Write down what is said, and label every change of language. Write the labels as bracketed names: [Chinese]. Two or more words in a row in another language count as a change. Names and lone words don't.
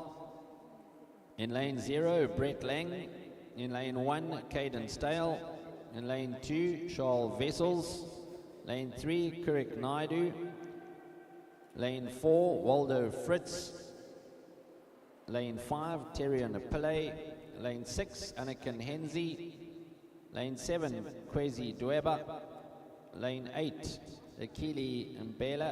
[English] In lane 0, Brett Lang. In lane 1, Caden Stale. In lane 2, Charles Vessels. Lane 3, Kurik Naidu. Lane 4, Waldo Fritz. Lane 5, Terrian Pillay. Lane 6, Anakin Henzi. Lane 7, Kwesi Dweba. Lane 8, Akili Mbela.